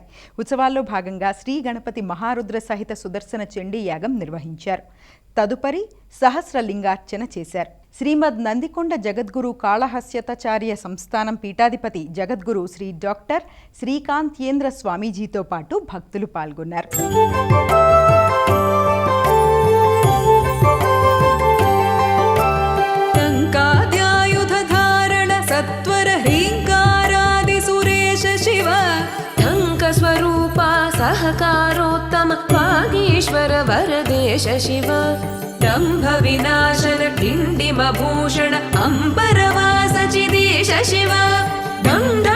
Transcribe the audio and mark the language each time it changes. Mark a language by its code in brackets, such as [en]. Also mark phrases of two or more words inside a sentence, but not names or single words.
[te] ఉత్సవాల్లో భాగంగా శ్రీ గణపతి మహారుద్ర సహిత సుదర్శన చండీ యాగం నిర్వహించారు. తదుపరి సహస్రలింగార్చన చేశారు. శ్రీమద్ నందికొండ జగద్గురు కాళహస్యతాచార్య సంస్థానం పీఠాధిపతి జగద్గురు శ్రీ డాక్టర్ శ్రీకాంత్యేంద్ర స్వామీజీతో పాటు భక్తులు పాల్గొన్నారు. [sa] सहकारोत्तम वागीश्वर वरदेश शिव दम्भ विनाशन किण्डिमभूषण अम्बरवास चिदेश शिव डं डं